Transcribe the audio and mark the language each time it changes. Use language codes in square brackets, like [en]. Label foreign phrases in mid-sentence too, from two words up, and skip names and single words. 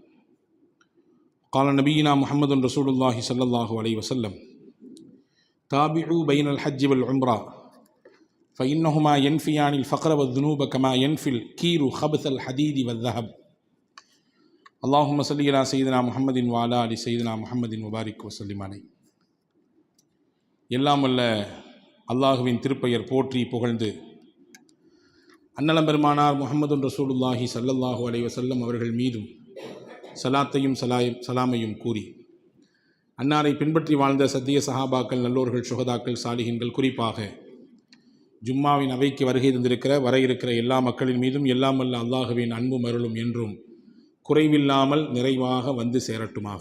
[ar] قال نبينا محمد رسول الله صلى الله عليه وسلم: تابعوا بين الحج والعمرة فإنهما ينفيان الفقر والذنوب كما ينفي الكير خبث الحديد والذهب. اللهم صل على سيدنا محمد وعلى آل سيدنا محمد وبارك وسلم عليه. [ta] எல்லாம் வல்ல அல்லாஹுவின் திருப்பெயர் போற்றி புகழ்ந்து அன்னலம் பெருமானார் முஹம்மது [ar] رسول الله صلى الله عليه وسلم [ta] அவர்கள் மீதும் சலாத்தையும் சலாமையும் கூறி அன்னாரை பின்பற்றி வாழ்ந்த சத்திய சஹாபாக்கள், நல்லோர்கள், சுஹதாக்கள், சாலிஹின்கள், குறிப்பாக ஜும்மாவின் அவைக்கு வருகை தந்திருக்கிற வர இருக்கிற எல்லா மக்களின் மீதும் எல்லாம் வல்ல அல்லாஹுவின் அன்பும் அருளும் என்றும் குறைவில்லாமல் நிறைவாக வந்து சேரட்டுமாக.